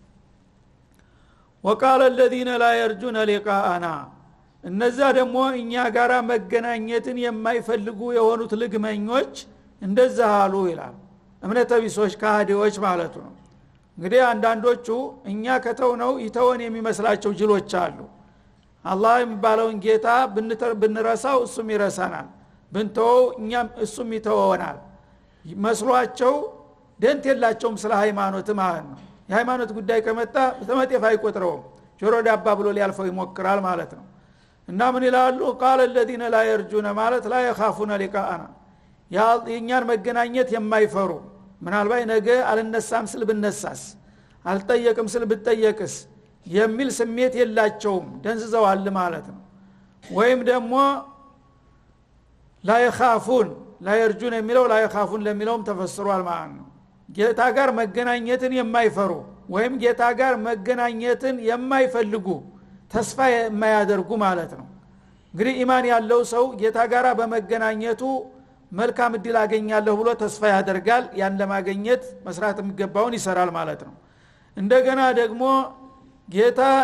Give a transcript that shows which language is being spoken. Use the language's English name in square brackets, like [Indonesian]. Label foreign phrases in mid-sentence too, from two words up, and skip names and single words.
[Arabic] وقال الذين لا يرجون لقاءنا [Amharic] እነዛ ደግሞ እኛ ጋራ መገናኘትን የማይፈልጉ የሆኑት ልግመኞች እንደዛ አሉ ይላል። እምነተ ቢሶች ካህዲዎች ማለት ነው። እንግዲህ አንዳንዶቹ እኛ ከተውነው ይተወን የሚመስላቸው ጅሎች አሉ። አላህ የሚባለውን ጌታ ብንረሳው እሱም ይረሳናል፣ ብንተወው እኛም እሱም ይተወናል መስሏቸው ደንት የላቸውም ስለ ሃይማኖት ማለት ነው። የሃይማኖት ጉዳይ ከመጣ ተመጤፍ አይቆጥረውም፣ ጆሮ ዳባ ብሎ ሊያልፈው ይሞክራል ማለት ነው። እና ምን ይላሉ? [Arabic] قال الذين لا يرجون [Amharic] ማለት [Arabic] لا يخافون لقاءنا [Amharic] የኛን መገናኘት የማይፈሩ ምናልባት ነገ አልነሳም ስል ብነሳስ አልጠየቅም ስል ብጠየቅስ የሚል ስሜት የላቸውም፣ ደንዝዘዋል ማለት ነው። ወይም ደግሞ [Arabic] لا يخافون لا يرجون [Amharic] የሚለው [Arabic] لا يخافون [Amharic] ለሚለውም ተፈስሯል ማለት ነው። ጌታ ጋር መገናኘትን የማይፈሩ ወይም ጌታ ጋር መገናኘትን የማይፈልጉ ተስፋ የማያደርጉ ማለት ነው። እንግዲህ ኢማን ያለው ሰው ጌታ ጋር በመገናኘቱ መልካም እድል አገኛለሁ ብሎ ተስፋ ያደርጋል። ያን ለማግኘት መስራት የሚገባውን ይሰራል ማለት ነው። እንደገና ደግሞ ጌታ